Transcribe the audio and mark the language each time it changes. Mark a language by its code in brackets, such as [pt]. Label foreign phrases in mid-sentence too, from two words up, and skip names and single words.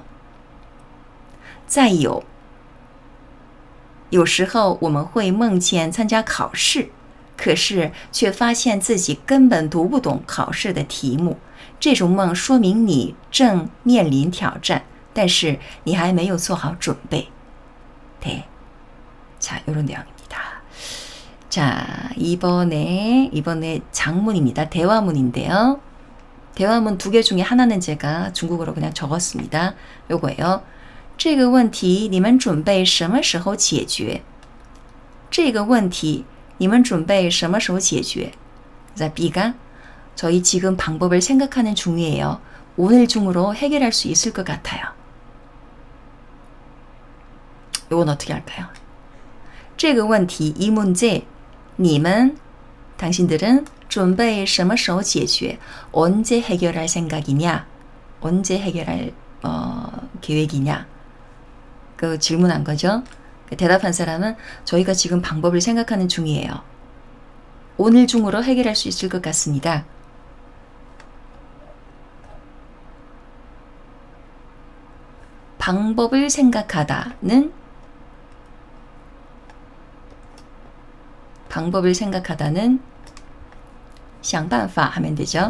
[zh] 再有时候我们会梦见参加考试，可是却发现自己根本读不懂考试的题目。这种梦说明你正面临挑战，但是你还没有做好准备。네. [ko] 자, 이런 내용입니다. 자, 이번에 장문입니다. 대화문인데요. 대화문 2개 중에 하나는 제가 중국어로 그냥 적었습니다. 요거예요. [zh] 这个问题你们准备什么时候解决? 这个问题你们准备什么时候解决? [ko] 자, B가 저희 지금 방법을 생각하는 중이에요. 오늘 중으로 해결할 수 있을 것 같아요. 요건 어떻게 할까요? [zh] 这个问题, [ko] 이 문제, [zh] 你们, 당신들은 准备什么时候解决? [ko] 언제 해결할 생각이냐? 언제 해결할 계획이냐? 그 질문한 거죠. 대답한 사람은 저희가 지금 방법을 생각하는 중이에요. 오늘 중으로 해결할 수 있을 것 같습니다. 방법을 생각하다는 [zh] 想办法 [ko] 하면 되죠.